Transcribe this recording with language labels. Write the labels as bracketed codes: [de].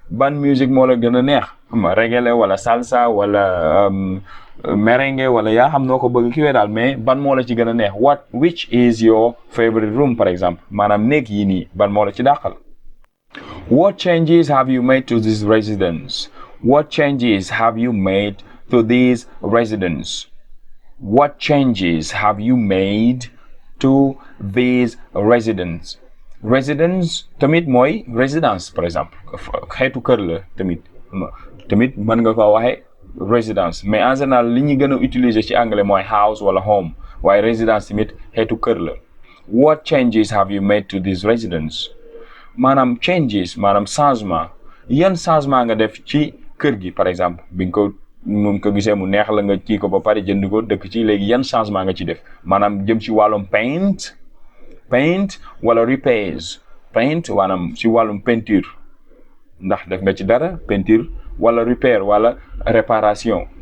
[wo] ban musique moo la gën a neex xam nga reggae la wala salsa wala merengue wala yaa xam noo ko bëgg kiwee daal mais ban moo la ci gën a neex [en] which is your favorite room [wo] par exemple maanaam néeg yi nii ban moo la ci dàqal. [en] What changes have you made to this residence? What changes have you made to this residence? What changes have you made to this residence? [wo] Residence tamit mooy résidence par exemple xeetu kër la tamit mën nga ko waxee résidence mais en général li ñu gën a utiliser ci anglais mooy house wala home waaye résidence tamit xeetu kër la. [en] What changes have you made to this residence? [wo] maanaam changes maanaam changement yan changement nga def ci kër gi par exemple bi nga ko moom ko gisee mu neex la nga kii ko ba pare jënd ko dëkk ci léegi yan changement nga ci def maanaam jëm ci wàllum paint wala repairs paint maanaam ci wàllum peinture ndax def nga ci dara peinture wala repair wala réparation.